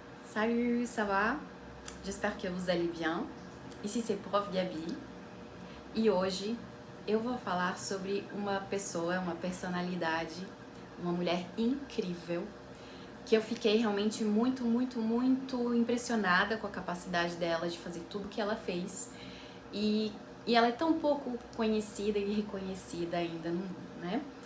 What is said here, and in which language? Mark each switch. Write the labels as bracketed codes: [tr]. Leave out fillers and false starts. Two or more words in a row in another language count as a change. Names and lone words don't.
[fr] Salut, ça va? J'espère que vous allez bien. Ici c'est Prof Gabi [pt] e hoje eu vou falar sobre uma pessoa, uma personalidade, uma mulher incrível que eu fiquei realmente muito impressionada com a capacidade dela de fazer tudo que ela fez e ela é tão pouco conhecida e reconhecida ainda, né?